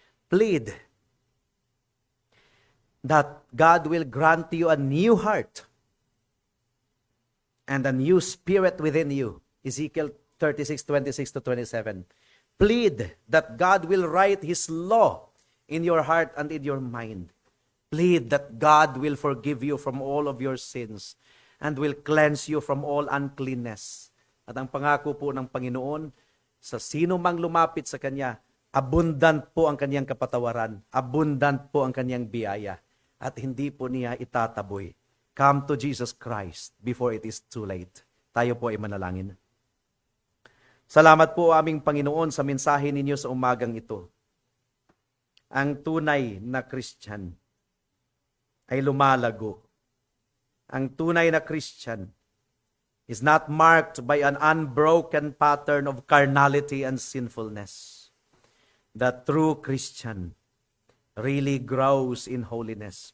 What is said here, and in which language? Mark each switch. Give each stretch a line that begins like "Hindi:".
English: Plead that God will grant you a new heart and a new spirit within you. Ezekiel 36:26-27. Plead that God will write His law in your heart and in your mind. Plead that God will forgive you from all of your sins and will cleanse you from all uncleanness.
Filipino: At ang pangako po ng Panginoon, sa sino mang lumapit sa Kanya, abundant po ang Kanyang kapatawaran, abundant po ang Kanyang biyaya, at hindi po niya itataboy.
English: Come to Jesus Christ before it is too late.
Filipino: Tayo po ay manalangin. Salamat po aming Panginoon sa mensahe ninyo sa umagang ito. Ang tunay na Christian ay lumalago. Ang tunay na
English: Christian is not marked by an unbroken pattern of carnality and sinfulness. The true Christian really grows in holiness.